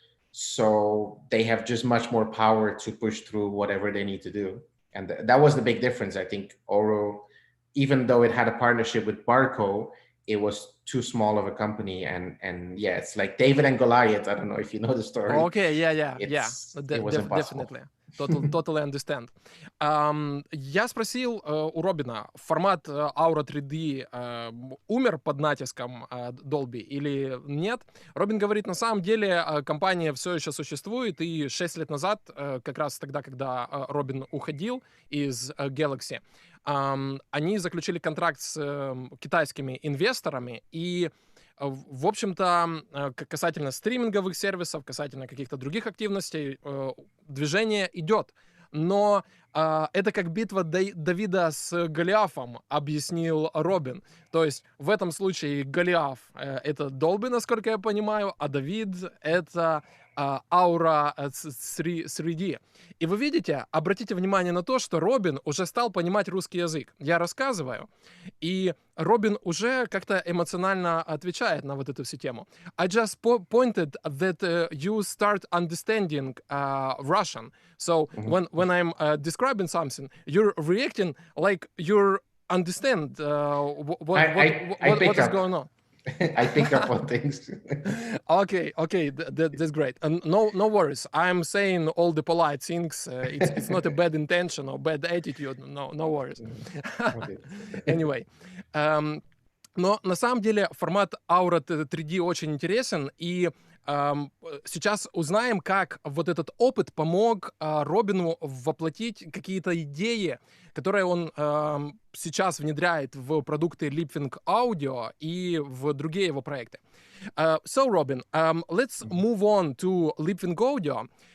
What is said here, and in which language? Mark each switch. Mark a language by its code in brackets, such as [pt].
[en] So they have just much more power to push through whatever they need to do. And that was the big difference. I think Oro, even though it had a partnership with Barco, it was too small of a company, and it's like David and Goliath. I don't know if you know the story. Okay, yeah. It was impossible. Definitely. Totally understand. [ru] Я спросил у Робина, формат Aura 3D умер под натиском Dolby или нет? Робин говорит, на самом деле компания все еще существует, и 6 лет назад, как раз тогда, когда Робин уходил из Galaxy, они заключили контракт с китайскими инвесторами, и, в общем-то, касательно стриминговых сервисов, касательно каких-то других активностей, движение идет. Но это как битва Давида с Голиафом, объяснил Робин. То есть в этом случае Голиаф — это Dolby, насколько я понимаю, а Давид — это Aura 3D. И вы видите, обратите внимание на то, что Робин уже стал понимать русский язык. Я рассказываю, и Робин уже как-то эмоционально отвечает на вот эту всю тему. [en] I just pointed that you start understanding Russian. So when I'm describing something, you're reacting like you understand what is going on. I think about things. Okay, that's great. And no worries. I'm saying all the polite things. It's not a bad intention or bad attitude. No worries. Okay. Anyway, [ru] но на самом деле формат Aura 3D очень интересен, и сейчас узнаем, как вот этот опыт помог Робину воплотить какие-то идеи, которые он сейчас внедряет в продукты Leapwing Audio и в другие его проекты. [en] So, Robin, let's move on to Leapwing Audio.